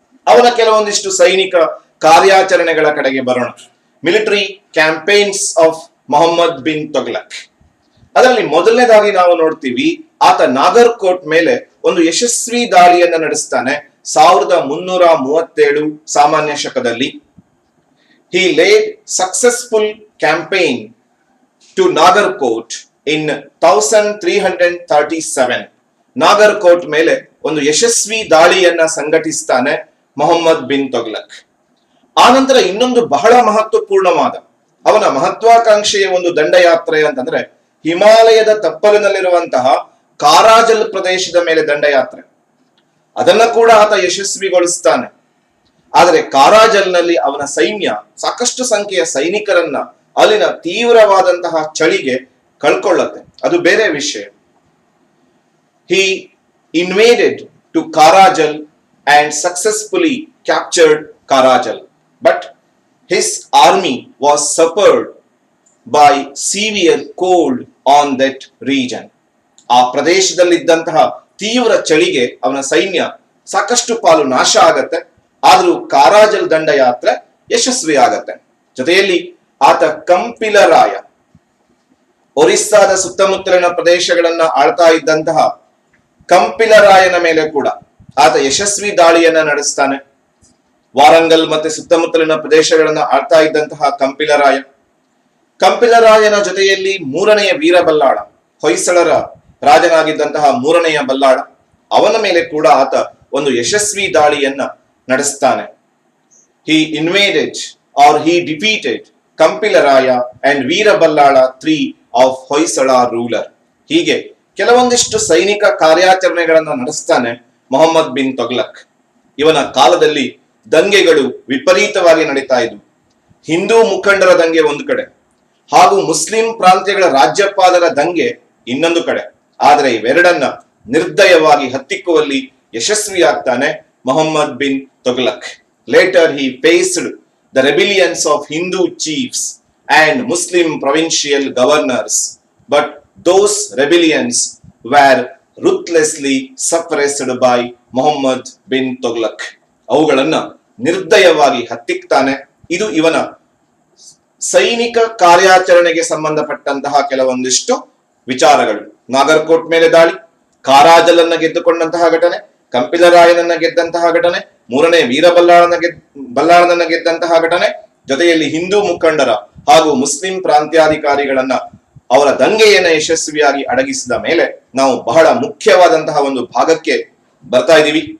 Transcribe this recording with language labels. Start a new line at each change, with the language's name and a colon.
Kannada: ಅವನ ಕೆಲವೊಂದಿಷ್ಟು ಸೈನಿಕ ಕಾರ್ಯಾಚರಣೆಗಳ ಕಡೆಗೆ ಬರೋಣ.
English: Military campaigns of Muhammad bin Tughlaq.
Kannada: ಅದರಲ್ಲಿ ಮೊದಲನೇದಾಗಿ ನಾವು ನೋಡ್ತೀವಿ, ಆತ ನಾಗರ್ಕೋಟ್ ಮೇಲೆ ಒಂದು ಯಶಸ್ವಿ ದಾಳಿಯನ್ನ ನಡೆಸ್ತಾನೆ 1337 ಸಾಮಾನ್ಯ ಶಕದಲ್ಲಿ.
English: He laid successful campaign to Nagarkot in 1337.
Kannada: ನಾಗರ್ಕೋಟ್ ಮೇಲೆ ಒಂದು ಯಶಸ್ವಿ ದಾಳಿಯನ್ನ ಸಂಘಟಿಸ್ತಾನೆ ಮೊಹಮ್ಮದ್ ಬಿನ್ ತೊಗಲಕ್. ಆನಂತರ ಇನ್ನೊಂದು ಬಹಳ ಮಹತ್ವಪೂರ್ಣವಾದ ಅವನ ಮಹತ್ವಾಕಾಂಕ್ಷೆಯ ಒಂದು ದಂಡಯಾತ್ರೆ ಅಂತಂದ್ರೆ ಹಿಮಾಲಯದ ತಪ್ಪಲಿನಲ್ಲಿರುವಂತಹ ಕಾರಾಜಲ್ ಪ್ರದೇಶದ ಮೇಲೆ ದಂಡಯಾತ್ರೆ. ಅದನ್ನ ಕೂಡ ಆತ ಯಶಸ್ವಿಗೊಳಿಸ್ತಾನೆ. ಆದರೆ ಕಾರಾಜಲ್ನಲ್ಲಿ ಅವನ ಸೈನ್ಯ ಸಾಕಷ್ಟು ಸಂಖ್ಯೆಯ ಸೈನಿಕರನ್ನ ಅಲ್ಲಿನ ತೀವ್ರವಾದಂತಹ ಚಳಿಗೆ ಕಳ್ಕೊಳ್ಳುತ್ತೆ. ಅದು ಬೇರೆ ವಿಷಯ.
English: He invaded to Karajal and successfully captured Karajal, but his army was suffered by severe cold on that region.
Kannada: ಆ ಪ್ರದೇಶದಲ್ಲಿದ್ದಂತಹ ತೀವ್ರ ಚಳಿಗೆ ಅವನ ಸೈನ್ಯ ಸಾಕಷ್ಟು ಪಾಲು ನಾಶ ಆಗತ್ತೆ. ಆದರೂ ಕಾರಾಜಲ್ ದಂಡಯಾತ್ರೆ ಯಶಸ್ವಿ ಆಗತ್ತೆ. ಜೊತೆಯಲ್ಲಿ ಆತ ಕಂಪಿಲರಾಯ, ಒರಿಸ್ಸಾದ ಸುತ್ತಮುತ್ತಲಿನ ಪ್ರದೇಶಗಳನ್ನ ಆಳ್ತಾ ಇದ್ದಂತಹ ಕಂಪಿಲರಾಯನ ಮೇಲೆ ಕೂಡ ಆತ ಯಶಸ್ವಿ ದಾಳಿಯನ್ನ ನಡೆಸ್ತಾನೆ. ವಾರಂಗಲ್ ಮತ್ತೆ ಸುತ್ತಮುತ್ತಲಿನ ಪ್ರದೇಶಗಳನ್ನ ಆಳ್ತಾ ಇದ್ದಂತಹ ಕಂಪಿಲರಾಯನ ಜೊತೆಯಲ್ಲಿ ಮೂರನೆಯ ವೀರಬಲ್ಲಾಳ, ಹೊಯ್ಸಳರ ರಾಜನಾಗಿದ್ದಂತಹ ಮೂರನೆಯ ಬಲ್ಲಾಳ, ಅವನ ಮೇಲೆ ಕೂಡ ಆತ ಒಂದು ಯಶಸ್ವಿ ದಾಳಿಯನ್ನ ನಡೆಸ್ತಾನೆ.
English: He invaded or he defeated Kampilaraya and Veeraballala 3 of Hoysala ruler.
Kannada: ಹೀಗೆ ಕೆಲವೊಂದಿಷ್ಟು ಸೈನಿಕ ಕಾರ್ಯಾಚರಣೆಗಳನ್ನ ನಡೆಸ್ತಾನೆ ಮೊಹಮ್ಮದ್ ಬಿನ್ ತೊಗ್ಲಕ್. ಇವನ ಕಾಲದಲ್ಲಿ ದಂಗೆಗಳು ವಿಪರೀತವಾಗಿ ನಡೀತಾ ಇದ್ವು. ಹಿಂದೂ ಮುಖಂಡರ ದಂಗೆ ಒಂದು ಕಡೆ ಹಾಗೂ ಮುಸ್ಲಿಂ ಪ್ರಾಂತ್ಯಗಳ ರಾಜ್ಯಪಾಲರ ದಂಗೆ ಇನ್ನೊಂದು ಕಡೆ. ಆದರೆ ಇವೆರಡನ್ನ ನಿರ್ದಯವಾಗಿ ಹತ್ತಿಕ್ಕುವಲ್ಲಿ ಯಶಸ್ವಿಯಾಗ್ತಾನೆ Mohammed bin ತೊಗ್ಲಕ್.
English: Later he faced the rebellions of Hindu chiefs and Muslim provincial governors, but those rebellions were ruthlessly suppressed by Muhammad bin Tughlaq.
Kannada: ಅವುಗಳನ್ನ ನಿರ್ದಯವಾಗಿ ಹತ್ತಿಕ್ತಾನೆ. ಇದು ಇವನ ಸೈನಿಕ ಕಾರ್ಯಾಚರಣೆಗೆ ಸಂಬಂಧಪಟ್ಟಂತಹ ಕೆಲವೊಂದಿಷ್ಟು ವಿಚಾರಗಳು. ನಾಗರ್ಕೋಟ್ ಮೇಲೆ ದಾಳಿ, ಕಾರಾಜಲನ್ನ ಗೆದ್ದುಕೊಂಡಂತಹ ಘಟನೆ, ಕಂಪಿಲರಾಯನನ್ನ ಗೆದ್ದಂತಹ ಘಟನೆ, ಮೂರನೇ ಬಲ್ಲಾಳನನ್ನ ಗೆದ್ದಂತಹ ಘಟನೆ, ಜೊತೆಯಲ್ಲಿ ಹಿಂದೂ ಮುಖಂಡರ ಹಾಗೂ ಮುಸ್ಲಿಂ ಪ್ರಾಂತ್ಯಾಧಿಕಾರಿಗಳನ್ನ ಅವರ ದಂಗೆಯನ್ನ ಯಶಸ್ವಿಯಾಗಿ ಅಡಗಿಸಿದ ಮೇಲೆ ನಾವು ಬಹಳ ಮುಖ್ಯವಾದಂತಹ ಒಂದು ಭಾಗಕ್ಕೆ ಬರ್ತಾ ಇದ್ದೀವಿ.